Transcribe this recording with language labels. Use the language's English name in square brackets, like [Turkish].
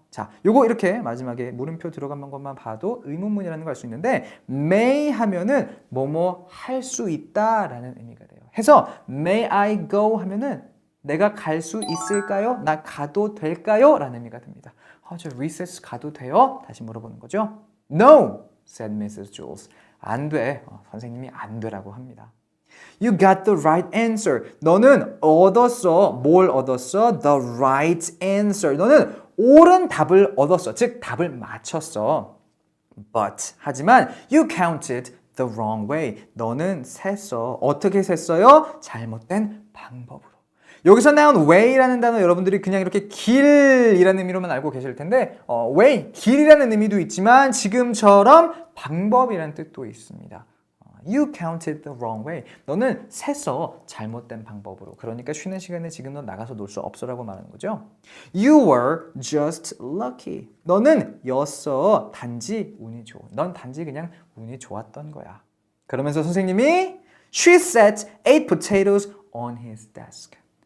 [Korean] 자, 요거 이렇게 마지막에 물음표 들어간 것만 봐도 의문문이라는 걸 알 수 있는데 may 하면은 뭐뭐 할 수 있다라는 의미가 돼요. 해서 May I go 하면은 내가 갈 수 있을까요? 나 가도 될까요? 라는 의미가 됩니다. 저 recess 가도 돼요? 다시 물어보는 거죠. [English] No, said Mrs. Jules. [Korean] 안 돼. 선생님이 안 되라고 합니다. [English] You got the right answer. [Korean] 너는 얻었어. 뭘 얻었어? [English] The right answer. [Korean] 너는 옳은 답을 얻었어. 즉 답을 맞췄어. [English] But [Korean] 하지만 [English] you counted the wrong way. [Korean] 너는 셌어. 어떻게 셌어요? 잘못된 방법으로. 여기서 나온 way라는 단어 여러분들이 그냥 이렇게 길이라는 의미로만 알고 계실 텐데 way, 길이라는 의미도 있지만 지금처럼 방법이라는 뜻도 있습니다. [English] You counted the wrong way. [Korean] 너는 셌어. 잘못된 방법으로. 그러니까 쉬는 시간에 지금 너 나가서 놀 수 없어라고 말하는 거죠. [English] You were just lucky. [Korean] 너는 였어. 단지 운이 좋은. 넌 단지 그냥 운이 좋았던 거야. 그러면서 선생님이 [English] She set 8 potatoes on his desk.